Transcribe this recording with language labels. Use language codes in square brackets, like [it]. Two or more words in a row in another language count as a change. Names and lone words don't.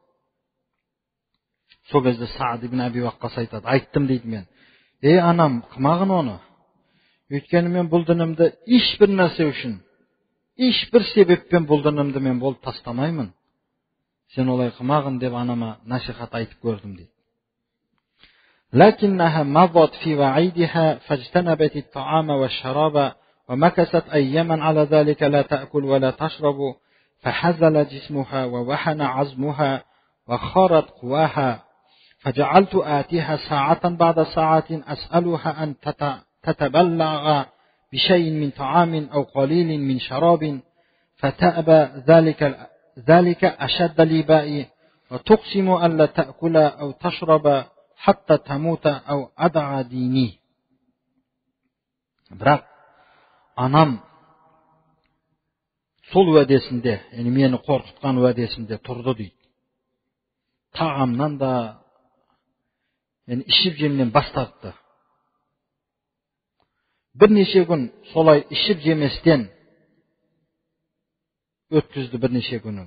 [kk] Сол кезде Саад ибн Аби Ваққас айтады, айттым дейді мен. Анам, қымағын оны. Өйткені мен бұл дінімді ешбір нәрсе үшін, ешбір себеппен бұл дінімді мен болып тастамаймын. Сен олай қымағын деп анама насихат айтып көрдім дейді. [ar] لكنها مضت في وعيدها فاجتنبت الطعام والشراب ومكثت أياما على ذلك لا تأكل ولا تشرب فحزل جسمها ووحن عظمها وخارت قواها فجعلت آتيها ساعة بعد ساعة أسألها أن تتبلغ بشيء من طعام أو قليل من شراب فتأبى ذلك أشد لبائي وتقسم ألا تأكل أو تشرب حتى تموت أو أدع ديني. [kk] Бірақ анам сол уәдесінде, мені қорқытқан уәдесінде тұрды дейді. Тағамнан да, ішіп жемнен бас тартты. Бірнеше күн солай ішіп жеместен өткізді бірнеше күнін.